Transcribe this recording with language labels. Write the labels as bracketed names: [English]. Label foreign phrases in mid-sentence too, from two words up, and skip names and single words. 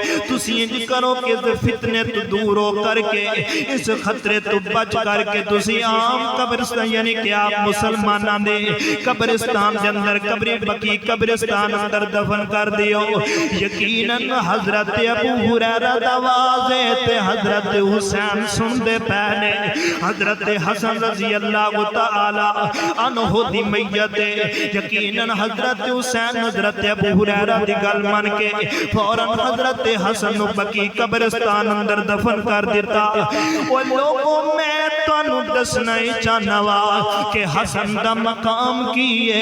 [Punjabi] تسی اِنج کرو کہ اس فتنے تو دور ہو کر کے، اس خطرے تو بچ کر کے تسی عام قبرستان یعنی کہ آپ مسلماناں دے قبرستان دے اندر قبری بقیع قبرستان اندر دفن کر دیو. یقیناً حضرت ابو ہریرہ دا آواز ہے تے حضرت حسین سندے پے نے. حضرت حسن [Arabic] رضي الله تعالى عنه [Punjabi] دی میت یقیناً حضرت حسین حضرت ابو ہریرہ دی گل من کے فوراً حضرت حسن نوں بقیع قبرستان اندر دفن کر دتا. او لوگو میں تہانوں دسنا ہی چاہنا واں کہ حسن دا مقام کی ہے.